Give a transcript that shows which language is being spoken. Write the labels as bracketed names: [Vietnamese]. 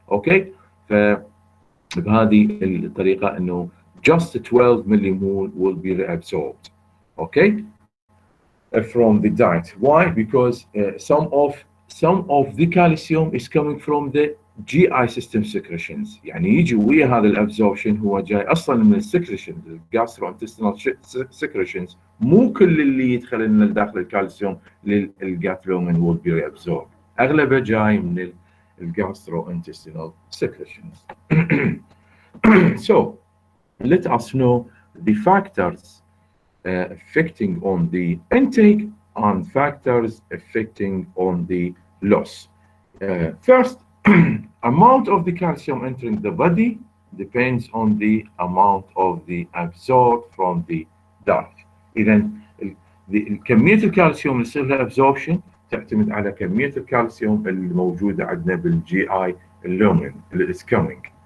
[English] okay, [Arabic] فبهذه الطريقه انه [English] just 12 millimole will be reabsorbed, okay, from the diet. Why? Because some of the calcium is coming from the GI system secretions. [Arabic] يعني يجي ويا هذا الابزوربشن هو جاي اصلا من السكريشن، الجاستروانتستينال secretions. مو كل اللي يدخل لنا داخل الكالسيوم للجات لومن [English] will be reabsorbed، [Arabic] اغلبه جاي من الجاستروانتستينال secretions. [English] So let us know the factors affecting on the intake and factors affecting on the loss. First, amount of the calcium entering the body depends on the amount of the absorbed from the diet. [Arabic] إذا كمية الكالسيوم اللي يصير لها absorption تعتمد على كمية الكالسيوم الموجودة عندنا بالجي اي lumen اللي [English] is coming.